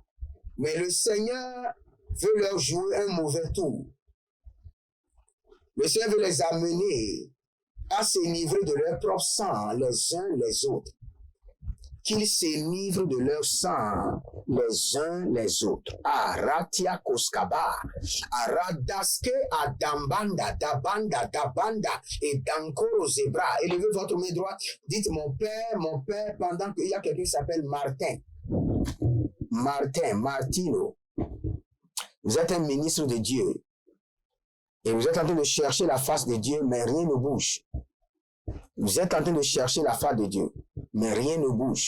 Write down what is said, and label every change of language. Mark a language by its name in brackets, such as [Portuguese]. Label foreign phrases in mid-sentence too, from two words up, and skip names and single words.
[French] Mais le Seigneur veut leur jouer un mauvais tour. Le Seigneur veut les amener à s'énivrer de leur propre sang les uns les autres. Qu'ils s'énivrent de leur sang les uns les autres. Aratia koskaba, aradaske adambanda, dabanda, et dankoro zebra. Élevez votre main droite. Dites mon père, pendant qu'il y a quelqu'un qui s'appelle Martino. Vous êtes un ministre de Dieu. Et vous êtes en train de chercher la face de Dieu, mais rien ne bouge. Vous êtes en train de chercher la face de Dieu, mais rien ne bouge.